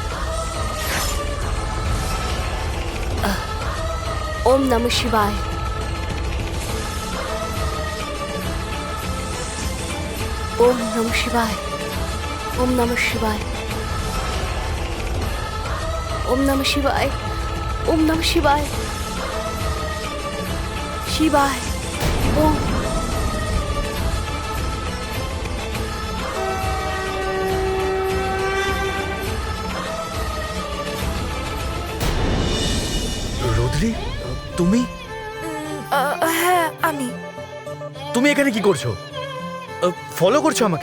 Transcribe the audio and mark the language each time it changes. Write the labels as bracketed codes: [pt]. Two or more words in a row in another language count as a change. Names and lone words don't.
[sa] ओम नमः शिवाय, ओम नमः शिवाय, ओम नमः शिवाय, ओम नमः शिवाय, ओम नमः शिवाय, शिवाय, ओम। [bn] রোদ্রি, তুমি হ্যাঁ আমি। তুমি এখানে কি করছো? ফলো করছো আমাকে?